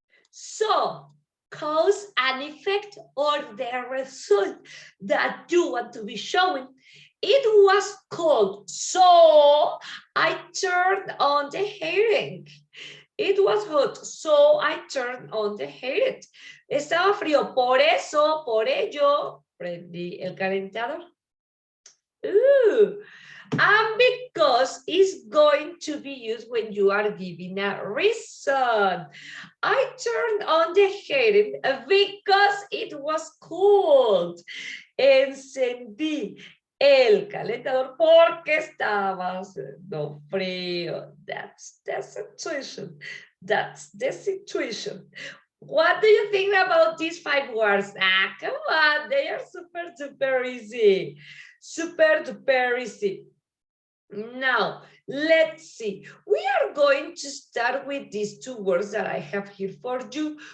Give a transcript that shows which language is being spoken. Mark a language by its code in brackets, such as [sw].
[en] So, cause and effect or the result that you want to be showing. It was cold, so I turned on the heating. It was hot, so I turned on the heat. [es] Estaba frío, por eso, por ello, prendí el calentador. [en] And because is going to be used when you are giving a reason. I turned on the heating because it was cold. [es] Encendí el calentador porque estaba haciendo frío. [en] That's the situation. That's the situation. What do you think about these 5 words? Come on, they are super duper easy. Super duper easy. Now, let's see. We are going to start with these 2 words that I have here for you.